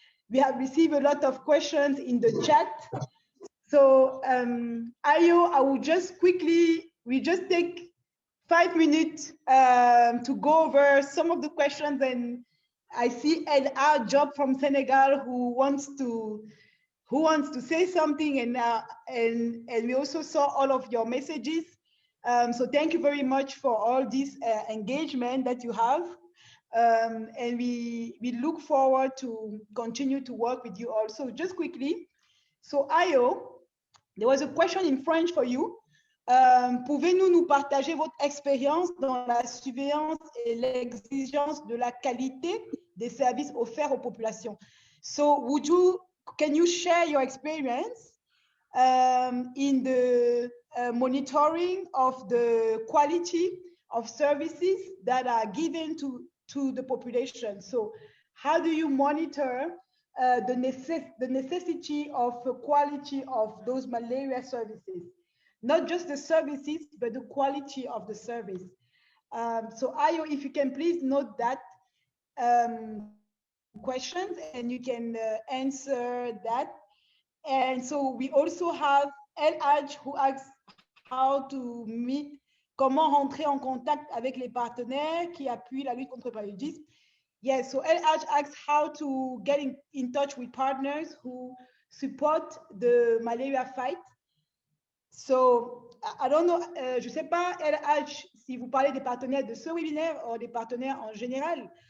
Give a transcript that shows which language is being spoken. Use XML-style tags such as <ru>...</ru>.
<en>We have received a lot of questions in the chat. So Ayo, I will just quickly, we just take 5 minutes to go over some of the questions, and I see our Job from Senegal who wants to say something, and we also saw all of your messages. So thank you very much for all this engagement that you have. And we look forward to continue to work with you also. Just quickly, so Ayo, there was a question in French for you.</en> <fr>Pouvez-vous nous partager votre expérience dans la surveillance et l'exigence de la qualité des services offerts aux populations?</fr> <en>So can you share your experience in the monitoring of the quality of services that are given to the population? So how do you monitor the necessity of the quality of those malaria services? Not just the services, but the quality of the service. So Ayo, if you can please note that questions, and you can answer that. And so we also have El Haj who asks how to meet,</en> <fr>comment rentrer en contact avec les partenaires qui appuient la lutte contre le paludisme.</fr> <en>Yes, so El Haj asks how to get in touch with partners who support the malaria fight. So, I don't know,</en> <fr>je ne sais pas, El Haj, si vous parlez des partenaires de ce webinaire ou des partenaires en général.</fr>